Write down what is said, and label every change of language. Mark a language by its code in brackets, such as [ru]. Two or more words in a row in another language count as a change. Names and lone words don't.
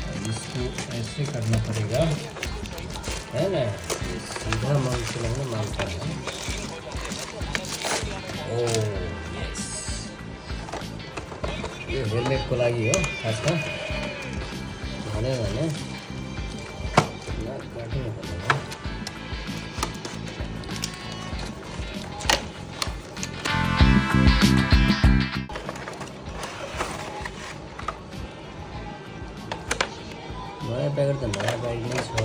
[hi] इसको ऐसे करना पड़ेगा, है ना। ये सीधा माउस चलाना मानता है। [en] oh yes, [ne] यो हेलमेटको लागि हो खासमा भने काट्नु पर्दैन। नयाँ प्याकेट त नयाँ प्याकेट नै छ।